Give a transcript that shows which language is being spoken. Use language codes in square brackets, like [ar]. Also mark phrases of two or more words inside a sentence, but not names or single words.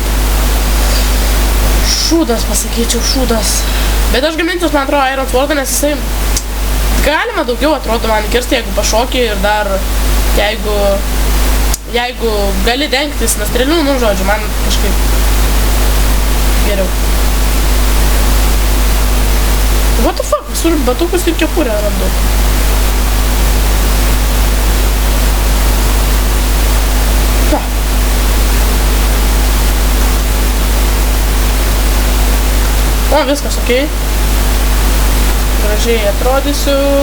[lt] Šūdas, pasakyčiau, šūdas. Bet aš gamintis, man atrodo, Iron Swordą, nes jisai galima daugiau, atrodo, man kirsti, jeigu pašokį ir dar jeigu gali dengtis nuo strėlių, nu žodžiu, man kažkaip geriau. [en] What the fuck, [lt] visur batukus ir kepurę randu. O, viskas, okei. Gražiai atrodysiu.